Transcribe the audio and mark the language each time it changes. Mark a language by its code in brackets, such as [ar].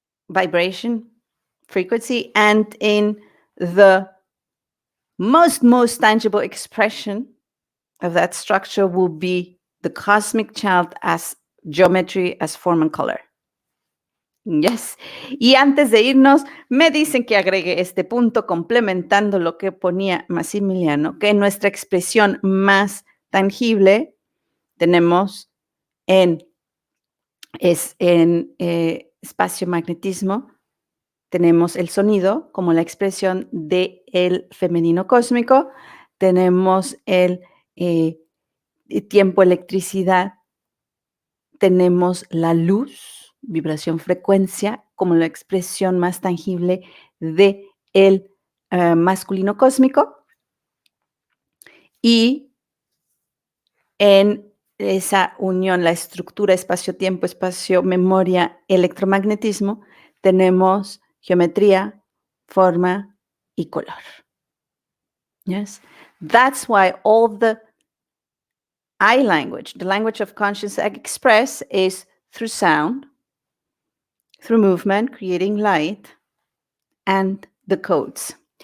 [en] vibration, frequency, and in the most tangible expression of that structure will be the cosmic child as geometry, as form and color. Yes. [es] Y antes de irnos, me dicen que agregue este punto complementando lo que ponía Maximiliano, que nuestra expresión más tangible tenemos en espacio-magnetismo, tenemos el sonido como la expresión del femenino cósmico, tenemos el tiempo, electricidad, tenemos la luz, vibración, frecuencia, como la expresión más tangible de el masculino cósmico. Y en esa unión, la estructura espacio-tiempo, espacio-memoria, electromagnetismo, tenemos geometría, forma y color. [en] Yes, that's why all the I language, the language of conscious express, is through sound, through movement, creating light, and the codes.